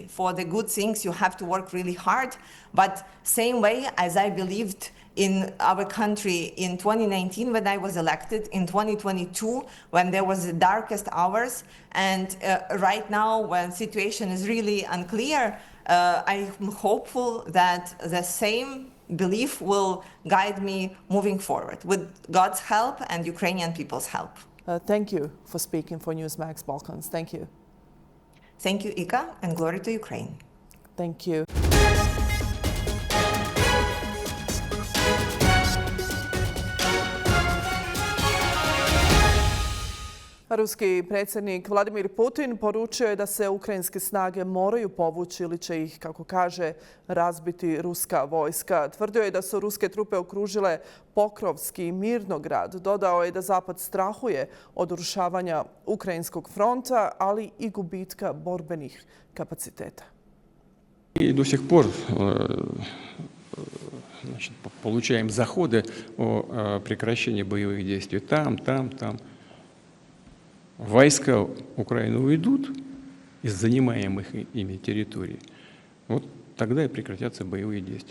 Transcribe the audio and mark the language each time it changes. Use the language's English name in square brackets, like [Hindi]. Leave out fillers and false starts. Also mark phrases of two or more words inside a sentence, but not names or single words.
[English] For the good things, you have to work really hard, but same way as I believed in our country in 2019 when I was elected, in 2022 when there was the darkest hours, and right now when situation is really unclear, I'm hopeful that the same belief will guide me moving forward with God's help and Ukrainian people's help. Thank you for speaking for Newsmax Balkans. Thank you. Thank you, Ika, and glory to Ukraine. Thank you. [Serbian] Ruski predsjednik Vladimir Putin poručio je da se ukrajinske snage moraju povući ili će ih, kako kaže, razbiti ruska vojska. Tvrdio je da su ruske trupe okružile Pokrovski i Mirnograd. Dodao je da Zapad strahuje od urušavanja ukrajinskog fronta, ali i gubitka borbenih kapaciteta. [Russian] И до сих пор получаем заходы о прекращении боевых действий там. Войска Украины уйдут из занимаемых ими территорий, вот тогда и прекратятся боевые действия.